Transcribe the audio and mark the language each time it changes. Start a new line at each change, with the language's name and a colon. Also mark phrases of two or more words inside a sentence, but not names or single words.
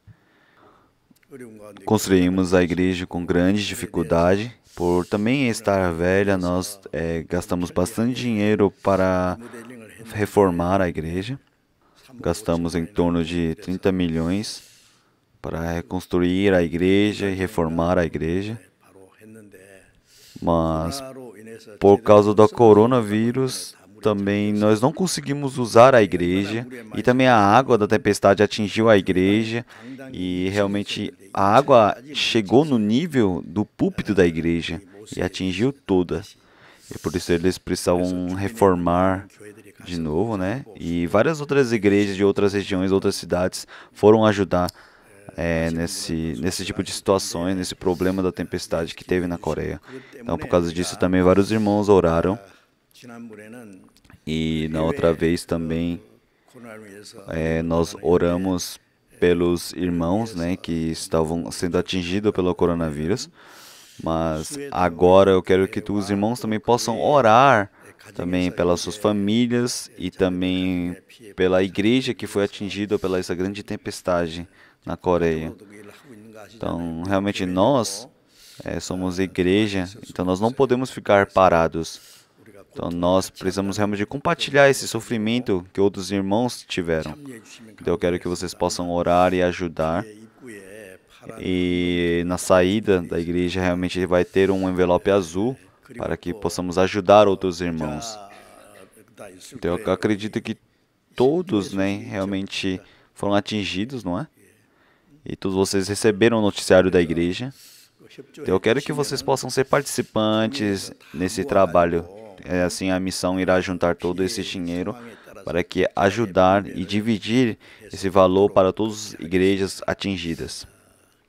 Portuguese: Construímos a igreja com grande dificuldade. Por também estar velha, nós gastamos bastante dinheiro para reformar a igreja. Gastamos em torno de 30 milhões para reconstruir a igreja e reformar a igreja.
Korean: 바로 했는데
Portuguese: Mas
Korean: 코로나로 인해서
Portuguese: por causa do coronavírus, também nós não conseguimos usar a igreja. E também a água da tempestade atingiu a igreja. E realmente a água chegou no nível do púlpito da igreja e atingiu toda. E por isso eles precisavam reformar de novo, né? E várias outras igrejas de outras regiões, outras cidades foram ajudar nesse tipo de situações, nesse problema da tempestade que teve na Coreia. Então, por causa disso, também vários irmãos oraram.
Korean: 지난번에는
Portuguese: E na outra vez também
Korean: 코로나로 인해서
Portuguese: nós oramos pelos irmãos, né, que estavam sendo atingidos pelo coronavírus. Mas agora eu quero que os irmãos também possam orar também pelas suas famílias e também pela igreja que foi atingida pela essa grande tempestade na Coreia.
Korean: 일을 하고 있는 거 아시죠?
Portuguese: Então, realmente nós somos igreja, então nós não podemos ficar parados. Então, nós precisamos realmente compartilhar esse sofrimento que outros irmãos tiveram. Então, eu quero que vocês possam orar e ajudar.
Korean: 입구에 파란
Portuguese: E na saída da igreja realmente vai ter um envelope azul para que possamos ajudar outros irmãos.
Korean: 다 있을
Portuguese: Então, eu acredito que todos, né, realmente foram atingidos, não é? E todos vocês receberam o noticiário da igreja. Então, eu quero que vocês possam ser participantes nesse trabalho. Assim, a missão irá juntar todo esse dinheiro para que ajudar e dividir esse valor para todas as igrejas atingidas.